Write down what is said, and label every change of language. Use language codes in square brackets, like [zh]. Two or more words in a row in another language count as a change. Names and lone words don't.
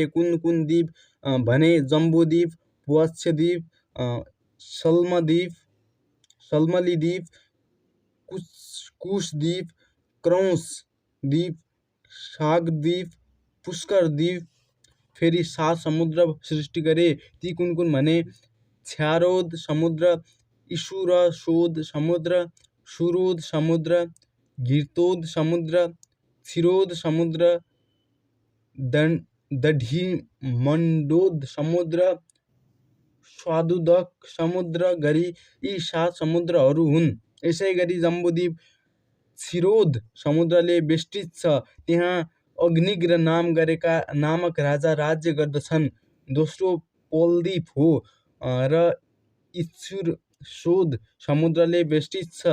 [ne] कुन द्वीप भने जम्बूद्वीप, वत्सद्वीप, सल्मलीद्वीप, कुशद्वीप, क्रौंसद्वीप, शाकद्वीप, पुष्करद्वीप। फेरि 7 समुद्र सृष्टि गरे। ती कुन भने क्षारोद समुद्र, ईशुरशोद समुद्र, सुरोद समुद्र, घृतोद समुद्र, क्षीरोद समुद्र, दधिमण्डोद समुद्र, स्वादुदक समुद्र गरी यी 7 समुद्रहरू हुन्। यसै गरी जम्बूद्वीप क्षीरोद समुद्रले बेष्टित छ। त्यहाँ अग्निग्र नामक राजा राज्य गर्दछन्। दोस्रो पोलद्वीप हो र ईशुरशोद समुद्रले बेष्टित छ।